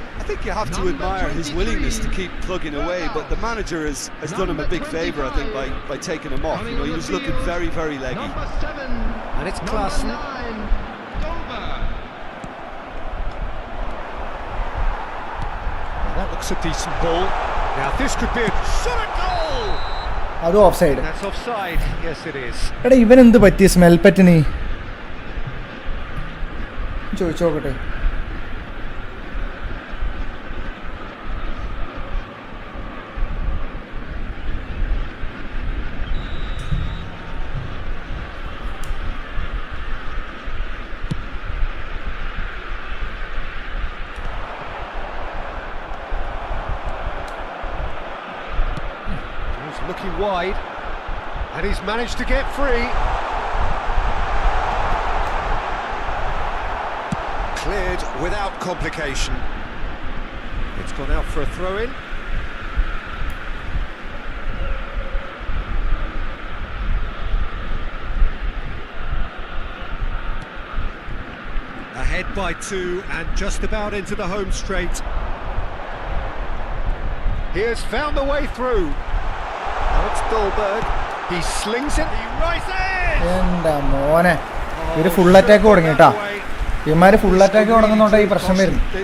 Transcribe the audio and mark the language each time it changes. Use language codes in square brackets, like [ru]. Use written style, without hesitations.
[en] I think you have to admire his willingness to keep plugging away, but the manager has done him a big favour, I think, by taking him off. You know, he was looking very, very leggy. Number 7. And it's Klaassen. Number 9. Dover. That looks a decent ball. Now this could be a shot at goal! [ml] അതും of side. [en] That's offside. Yes, it is. [ml] എടാ ഇവൻ എന്ത് പറ്റി smell പറ്റിനി ചോദിച്ചോക്കട്ടെ. [en] He's looking wide, and he's managed to get free. Cleared without complication. It's gone out for a throw-in. Ahead by 2 and just about into the home straight. He has found the way through. Now it's Dolberg. He slings it. He rises. [ml] എൻ്റെ മോനെ ഇവര് full attack തുടങ്ങി കേട്ടാ. ഇവന്മാര് full attack തുടങ്ങുന്നോണ്ടാ ഈ പ്രശ്നം വരുന്നു.